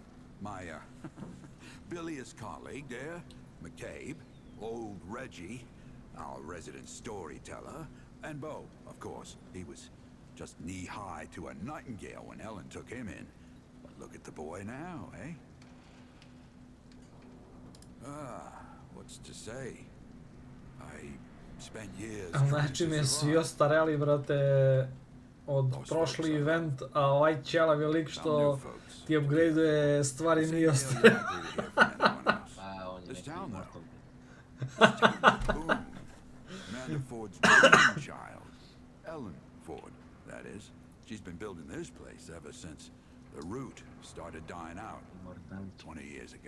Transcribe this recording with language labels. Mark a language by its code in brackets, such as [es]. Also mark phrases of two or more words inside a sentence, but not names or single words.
[en] My, bilious colleague there, McCabe, old Reggie, our resident storyteller, and Bo, of course. He was just knee-high to a nightingale when Ellen took him in. But look at the boy now, eh? What's to say? I spent years trying to [sr] Znači mi svi [en] survive. [sr] ostareli, brate, od prošli event, a ovaj ćelav je lik što ti upgradeuje stvari nije ostare. [en] This town, though. This town, boom. Amanda Ford's brainchild. Ellen Ford, that is. She's been building this place ever since the root started dying out 20 years ago.